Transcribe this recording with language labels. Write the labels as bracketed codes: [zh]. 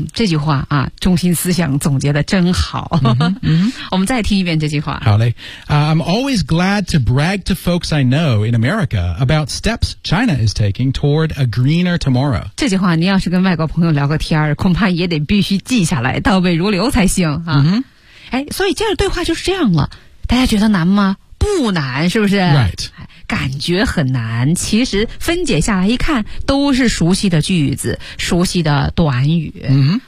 [zh] 这句话啊中心思想总结得真好。我们再听一遍这句话。好嘞。 [en] I'm always glad to brag to folks I know in America about steps China is taking toward a greener tomorrow. [zh] 这句话你要是跟外国朋友聊个天恐怕也得必须记下来倒背如流才行。所以接着对话就是这样了。大家觉得难吗？不难是不是 [en] ?Right. [zh] 感觉很难，其实分解下来一看都是熟悉的句子，熟悉的短语。